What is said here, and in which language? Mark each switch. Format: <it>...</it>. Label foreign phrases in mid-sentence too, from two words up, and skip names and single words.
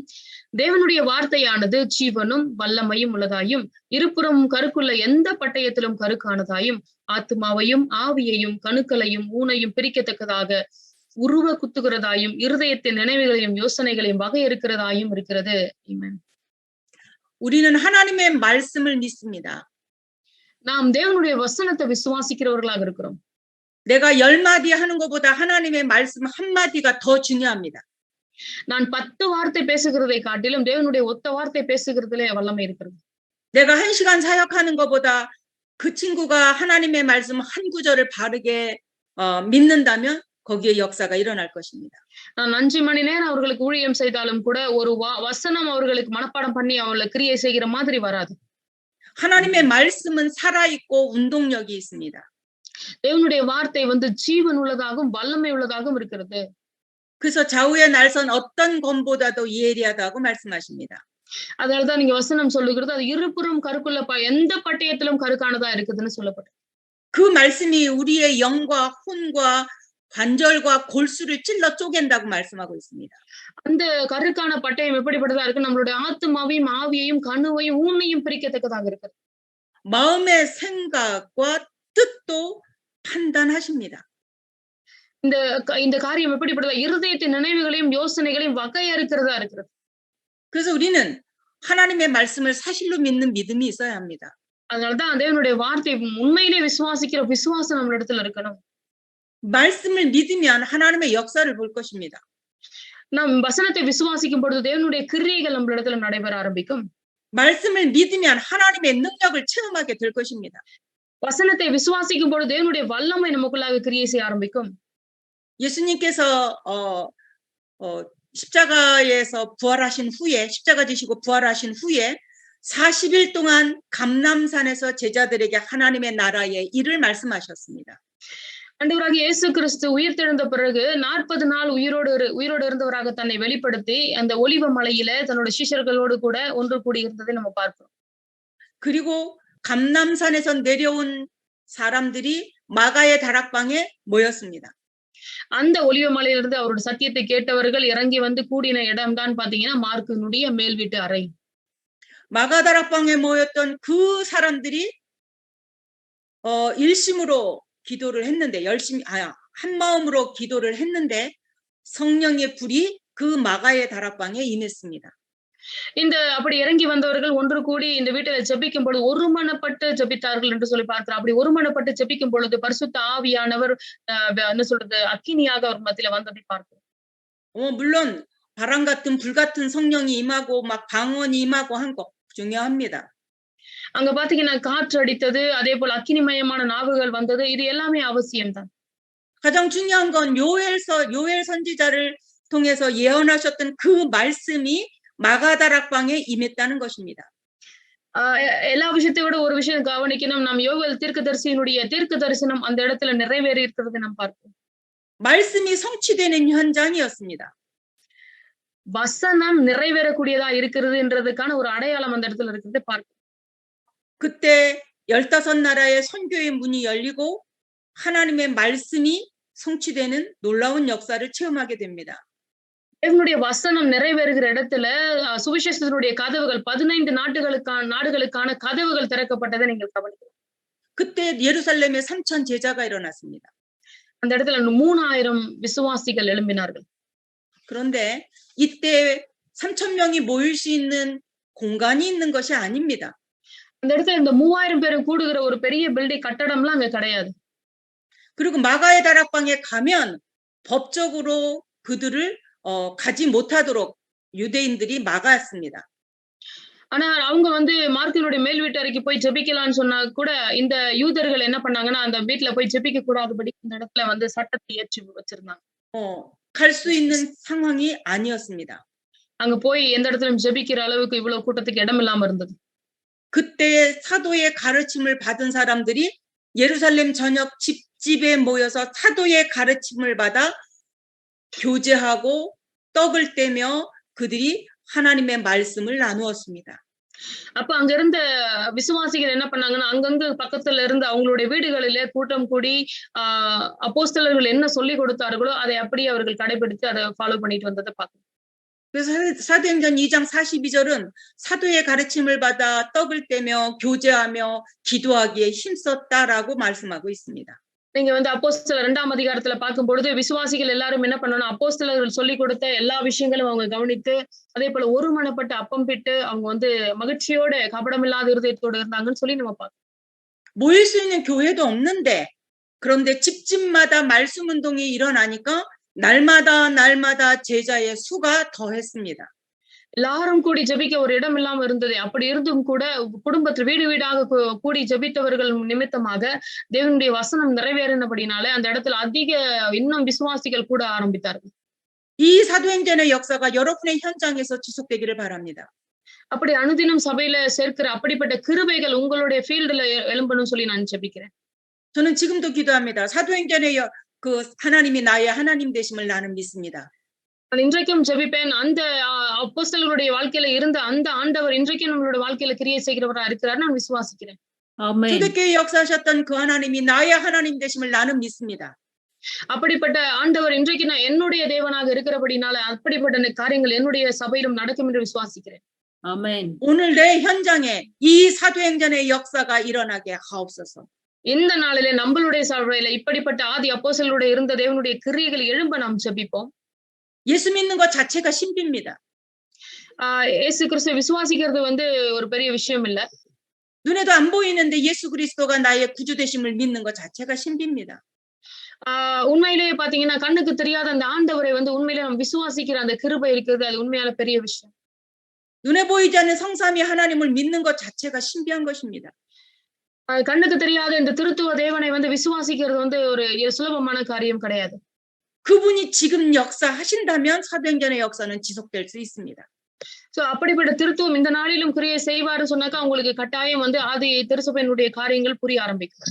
<ta>தேவனுடைய வார்த்தையானது ஜீவனும் வல்லமையும் உள்ளதாயும் இருபுறம் கருக்குள்ள எந்த பட்டயத்திலும் கருக்கானதாயும் ஆத்மாவையும் ஆவியையும் கணுக்களையும் ஊனையும் பிரிக்கத்தக்கதாக உருவ குத்துகிறதாயும் இருதயத்தின் நினைவுகளையும் யோசனைகளையும் வகையறுக்கிறதாயும் இருக்கிறது.</ta> <ko>우리는 하나님의 말씀을 믿습니다.</ko> <ta>நாம் தேவனுடைய வசனத்தை விசுவாசிக்கிறவர்களாக இருக்கிறோம்.</ta> <ko>내가 10마디 하는 것보다 하나님의 말씀 한마디가 더 중요합니다.</ko> <ta>நான் 10 வார்த்தை பேசுகிறதை காட்டிலும் தேவனுடைய ஒத்த வார்த்தை பேசுகிறதுல வல்லமை இருக்கிறது.</ta> <ko>내가 1시간 사역하는 것보다 그 친구가 하나님의 말씀 한 구절을 바르게 믿는다면 거기에 역사가 일어날 것입니다.</ko> <ta>நான் 5 மணி நேரம் அவர்களுக்கு ஊழியம் செய்தாலும் கூட ஒரு வசனம் அவர்களுக்கு மனப்பாடம் பண்ணி அவங்களை கிரியை செய்கிற மாதிரி வராது.</ta> <ko>하나님의 말씀은 살아있고 운동력이 있습니다.</ko> <ta>தேவனுடைய வார்த்தை வந்து ஜீவன் உள்ளதாகவும் வல்லமை உள்ளதாகவும் இருக்கிறது.</ta> <ko>그래서 좌우의 날선 어떤 검보다도 예리하다고 말씀하십니다.</ko> <ta>அதனாலதான் நீங்க வசனம் சொல்லுகிறது அது இருபுறம் கருக்குள்ள எந்த பட்டயத்திலும் கருக்கானதா இருக்குதுன்னு சொல்லப்பட்டது.</ta> <ko>그 말씀이 우리의 영과 혼과 관절과 골수를 찔러 쪼갠다고 말씀하고 있습니다.</ko> <ta>அந்த கருக்கான பட்டயம் எப்படிப்பட்டதா இருக்கு? நம்மளுடைய ஆத்மாவையும் ஆவியையும் கணுவையும் ஊனையும் பிரிக்கத்தக்கதாக இருக்குது.</ta> <ko>마음의 생각과 뜻도 판단하십니다.</ko> <ta>இந்த காரியம் எப்படிப்பட்டதா? இருதயத்தின் நினைவுகளையும் யோசனைகளையும் வகையறுக்கிறதா இருக்கிறது.</ta> <ko>그래서 우리는 하나님의 말씀을 사실로 믿는 믿음이 있어야 합니다.</ko> <ta>அதனாலதான் தேவனுடைய வார்த்தை உண்மையிலே விசுவாசிக்கிற விசுவாசம் நம்ம இடத்துல இருக்கணும்.</ta> <ko>말씀을 믿으면 하나님의 역사를 볼 것입니다.</ko> <ta>நாம் வசனத்தை விசுவாசிக்கும் பொழுது தேவனுடைய கிரியைகள் நம்ம இடத்துல நடைபெற ஆரம்பிக்கும்.</ta> <ko>말씀을 믿으면 하나님의 능력을 체험하게 될 것입니다.</ko> <ta>வசனத்தை விசுவாசிக்கும் பொழுது தேவனுடைய வல்லமை நமக்குள்ளாக கிரியை செய்ய ஆரம்பிக்கும்.</ta> <ko>예수님께서 십자가에서 부활하신 후에 십자가 지시고 부활하신 후에 40일 동안 감람산에서 제자들에게 하나님의 나라의 일을 말씀하셨습니다.</ko> <ta>ஆண்டவராகிய இயேசு கிறிஸ்து உயிர்த்தெழுந்த பிறகு 40 நாள் உயிரோடு இருந்தவராக தன்னை வெளிப்படுத்தி அந்த ஒலிவ மலையில தன்னோட சீஷர்களோடு கூட ஒன்று கூடி இருந்ததை நம்ம பார்க்கிறோம்.</ta> <ko>그리고 감람산에서 내려온 사람들이 마가의 다락방에 모였습니다.</ko> <ta>அந்த ஒலிவ மலையிலிருந்து அவரோட சத்தியத்தை கேட்டவர்கள் இறங்கி வந்து கூடின இடம் தான் பாத்தீங்கன்னா மார்க்கினுடைய மேல் வீட்டு அறை.</ta> <ko>마가 다락방에 모였던 그 사람들이 일심으로 기도를 했는데 한 마음으로 기도를 했는데 성령의 불이 그 마가의 다락방에 임했습니다.</ko> <ta>இந்த அப்படி இறங்கி வந்தவர்கள் ஒன்று கூடி இந்த வீட்டில ஜெபிக்கும் பொழுது ஒருமனப்பட்டு ஜெபித்தார்கள் என்று சொல்லி பார்க்கிறோம். அப்படி ஒருமனப்பட்டு ஜெபிக்கும் பொழுது பரிசுத்த ஆவியானவர் என்ன சொல்றது அக்கினியாக அவர் மத்தியில வந்ததை பார்க்கிறோம்.</ta> <ko>물론 바람 같은 불 같은 성령이 임하고 막 방언이 임하고 한 거 중요합니다.</ko> <ta>அங்க பாத்தீங்கன்னா காற்று அடித்தது, அதே போல அக்கினிமயமான நாவுகள் வந்தது. இது எல்லாமே அவசியம்தான்.</ta> <ko>가장 중요한 건 요엘 선지자를 통해서 예언하셨던 그 말씀이 마가다락방에 임했다는 것입니다.</ko> <ta>எல்லா விஷயத்தை விட ஒரு விஷயம் கவனிக்கணும். நம் யோவேல் தீர்க்கதரிசியினுடைய தீர்க்க தரிசனம் அந்த இடத்துல நிறைவேறி இருக்கிறது நாம் பார்க்கிறோம்.</ta> <ko>말씀이 성취되는 현장이었습니다.</ko> <ta>வசனம் நிறைவேறக்கூடியதா இருக்கிறதுன்றதுக்கான ஒரு அடையாளம் அந்த இடத்துல இருக்கிறதை பார்க்கிறோம்.</ta> <ko>그때 15나라의 선교의 문이 열리고 하나님의 말씀이 성취되는 놀라운 역사를 체험하게 됩니다.</ko> <ta>தேவனுடைய வசனம் நிறைவேறுகிற இடத்துல சுவிசேஷத்தினுடைய கதவுகள் 15 நாடுகளுக்கான கதவுகள் திறக்கப்பட்டதை நீங்கள் கவனிக்கலாம்.</ta> <ko>그때 예루살렘에 3,000 제자가 일어났습니다.</ko> <ta>அந்த இடத்துல 3000 விசுவாசிகள் எழும்பினார்கள்.</ta> <ko>그런데 이때 3,000명이 모일 수 있는 공간이 있는 것이 아닙니다.</ko> <ta>அந்த இடத்துல இந்த 3000 பேரும் கூடுகிற ஒரு பெரிய பில்டிங் கட்டடம்லாம் அங்க கிடையாது.</ta> <ko>그리고 마가의 다락방에 가면 법적으로 그들을 가지 못하도록 유대인들이 막았습니다.</ko> <ta>ஆனா அவங்க வந்து மார்க்கினுடைய மேல் வீட்டறைக்கு போய் ஜெபிக்கலாம்னு சொன்னா கூட இந்த யூதர்கள் என்ன பண்ணாங்கன்னா அந்த வீட்ல போய் ஜெபிக்க கூடாதபடி இந்த இடத்துல வந்து சட்டத்தை ஏற்றி வச்சிருந்தாங்க.</ta> <ko>갈 수 있는 상황이 아니었습니다.</ko> <ta>அங்க போய் எந்த இடத்துலயும் ஜெபிக்கிற அளவுக்கு இவ்வளவு கூட்டத்துக்கு இடம் இல்லாம இருந்தது.</ta> <ko>그때 사도의 가르침을 받은 사람들이 예루살렘 전역 집집에 모여서 사도의 가르침을 받아 교제하고 떡을 떼며 그들이 하나님의 말씀을 나누었습니다.</ko> <ta>அப்ப அங்க இருந்த விசுவாசிகள் என்ன பண்ணாங்கன்னா அங்கங்க பக்கத்துல இருந்து அவங்களுடைய வீடுகளிலே கூட்டம் கூடி அப்போஸ்தலர்கள் என்ன சொல்லி கொடுத்தார்களோ அதை அப்படியே அவர்கள் கடைபிடித்து அதை ஃபாலோ பண்ணிட்டு வந்ததை பார்க்கணும்.</ta> <ko>그래서 사도행전 2장 42절은 사도의 가르침을 받아 떡을 떼며 교제하며 기도하기에 힘썼다라고 말씀하고 있습니다.</ko> <ta>நீங்க வந்து அப்போஸ்தலர் 2ஆம் அதிகாரத்துல பார்க்கும் பொழுது விசுவாசிகள் எல்லாரும் என்ன பண்ணணும் அப்போஸ்தலர்கள் சொல்லி கொடுத்த எல்லா விஷயங்களும் அவங்க கவனித்து அதே போல ஒருமனப்பட்டு அப்பம் பிட்டு அவங்க வந்து மகிழ்ச்சியோட கபடமில்லாத இருதயத்தோட இருந்தாங்கன்னு சொல்லி நம்ம பார்க்கணும்.</ta> <ko>모일 수 있는 교회도 없는데 그런데 집집마다 말씀 운동이 일어나니까 날마다 제자의 수가 더했습니다.</ko> <ta>எல்லாரும் கூடி ஜெபிக்க ஒரு இடம் இல்லாம இருந்தது. அப்படி இருந்தும் கூட குடும்பத்தில் வீடு வீடாக கூடி ஜெபித்தவர்கள் நிமித்தமாக தேவனுடைய வசனம் நிறைவேறினபடினால அந்த இடத்துல அதிக இன்னும் விசுவாசிகள் கூட ஆரம்பித்தார்கள்.</ta> <ko>이 사도행전의 역사가 여러분의 현장에서 지속되기를 바랍니다.</ko> <ta>அப்படி அனுதினம் சபையில சேர்க்கிற அப்படிப்பட்ட கிருபைகள் உங்களுடைய ஃபீல்டுல எழும்பணும்னு சொல்லி நான் ஜெபிக்கிறேன்.</ta> <ko>저는 지금도 기도합니다. 사도행전의 그 하나님이 나의 하나님 되심을 나는 믿습니다.</ko> <ta>நான் இன்றைக்கும் ஜெபிப்பேன். அந்த அப்போஸ்தலர்களுடைய வாழ்க்கையில இருந்த அந்த ஆண்டவர் இன்றைக்கும் நம்மளுடைய வாழ்க்கையில கிரியை செய்கிறவரா இருக்கிறார் நான் விசுவாசிக்கிறேன். ஆமென்.</ta> <ko>초대교회 역사하셨던 그 하나님이 나의 하나님 되심을 나는 믿습니다.</ko> <ta>அப்படிப்பட்ட ஆண்டவர் இன்றைக்கு நான் என்னுடைய தேவனாக இருக்கிறபடினால அப்படிப்பட்ட காரியங்கள் என்னுடைய சபையிலும் நடக்கும் என்று விசுவாசிக்கிறேன். ஆமென்.</ta> <ko>오늘 내 현장에 이 사도행전의 역사가 일어나게 하옵소서.</ko> <ta>இந்த நாளிலே நம்மளுடைய சபையில இப்படிப்பட்ட ஆதி அப்போஸ்தலர்களுடைய இருந்த தேவனுடைய கிரியைகள் எழும்ப நாம் ஜெபிப்போம்.</ta> <ko>예수 믿는 것 자체가 신비입니다.</ko> <ta>இயேசு கிறிஸ்துவை விசுவாசிக்கிறது வந்து ஒரு பெரிய விஷயம் இல்ல.</ta> <ko>눈에도 안 보이는데 예수 그리스도가 나의 구주 되심을 믿는 것 자체가 신비입니다.</ko> <ta>உண்மையிலேயே பாத்தீங்கன்னா கண்ணுக்கு தெரியாத அந்த ஆண்டவரை வந்து உண்மையிலே நம்ம விசுவாசிக்கிற அந்த கிருபை இருக்கிறது அது உண்மையான பெரிய விஷயம்.</ta> <ko>눈에 보이지 않는 성삼위 하나님을 믿는 것 자체가 신비한 것입니다.</ko> <ta>கண்ணுக்கு தெரியாத இந்த திருத்துவ தேவனை வந்து விசுவாசிக்கிறது வந்து ஒரு சுலபமான காரியம் கிடையாது.</ta> <ko>그분이 지금 역사하신다면 사도행전의 역사는 지속될 수 있습니다.</ko> <ta>சோ அப்படிப்பட்ட திருத்துவம் இந்த நாளிலும் கிரியை செய்வாரு சொன்னாக்கா உங்களுக்கு கட்டாயம் வந்து ஆதி திருச்சபையினுடைய காரியங்கள் புரிய ஆரம்பிக்கும்.</ta>